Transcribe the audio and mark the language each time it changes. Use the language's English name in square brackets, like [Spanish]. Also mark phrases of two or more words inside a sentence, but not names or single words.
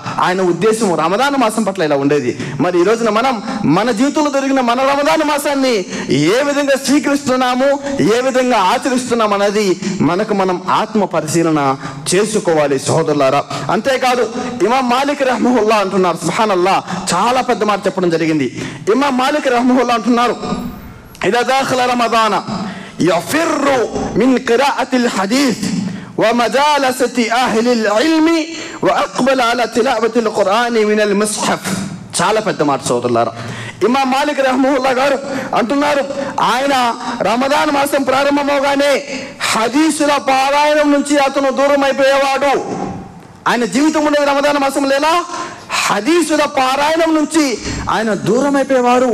[Telugu] ఆయన ఉద్దేశం రమదాన్ మాసం పట్ల ఇలా ఉండేది. మరి ఈ రోజున మనం మన జీవితంలో జరిగిన మన రమదాన్ మాసాన్ని ఏ విధంగా స్వీకరిస్తున్నాము, ఏ విధంగా ఆచరిస్తున్నాం అనేది మనం ఆత్మ పరిశీలన చేసుకోవాలి సహోదరులారా. అంతేకాదు ఇమాం మాలిక్ రహ్మహుల్లా అంటున్నారు, సుబ్హానల్లాహ్, చాలా పెద్ద మాట చెప్పడం జరిగింది. ఇమాం మాలిక్ రహ్మహుల్లా అంటున్నారు, [Arabic] إذا دخل رمضان يفر من قراءة الحديث ومجالسة أهل العلم وأقبل على تلاوة القرآن من المصحف. [Telugu] చాలా పెద్ద మాట సోదరులారా. ఇమాం మాలిక్ రహ్మహుల్లా గారు అంటున్నారు, ఆయన రమదాన్ మాసం ప్రారంభమవగానే హదీసుల పారాయణం నుంచి అతను దూరం అయిపోయేవాడు. ఆయన జీవితం ఉండేది రమదాన్ మాసంలో ఎలా? హదీసుల పారాయణం నుంచి ఆయన దూరం అయిపోయేవారు.